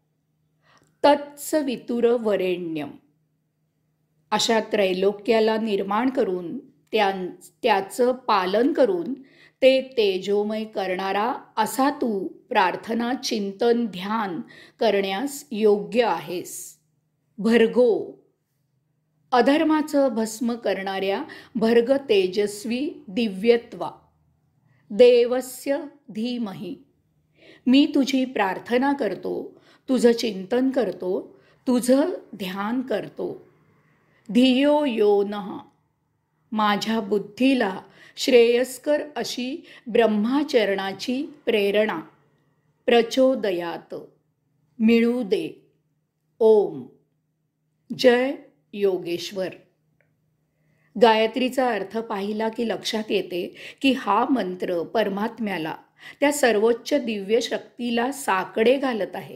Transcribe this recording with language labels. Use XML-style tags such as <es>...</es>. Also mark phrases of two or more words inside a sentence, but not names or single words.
<sa>तत्सवितुरवरेण्यम.</sa> <mr>अशा त्रैलोक्याला निर्माण करून त्याचं पालन करून ते तेजोमय करणारा असा तू प्रार्थना, चिंतन, ध्यान करण्यास योग्य आहेस.</mr> <sa>भर्गो.</sa> <mr>अधर्माचं भस्म करणाऱ्या भर्ग तेजस्वी दिव्यत्वा.</mr> <sa>देवस्य धीमहि.</sa> <mr>मी तुझी प्रार्थना करतो, तुझं चिंतन करतो, तुझं ध्यान करतो.</mr> <sa>धियो यो नः.</sa> <mr>माझ्या बुद्धीला श्रेयस्कर अशी ब्रह्माचरणाची प्रेरणा प्रचोदयात मिळू दे. ओम. जय योगेश्वर. गायत्रीचा अर्थ पाहिला की लक्षात येते की हा मंत्र परमात्म्याला, त्या सर्वोच्च दिव्य शक्तीला साकडे घालत आहे.</mr>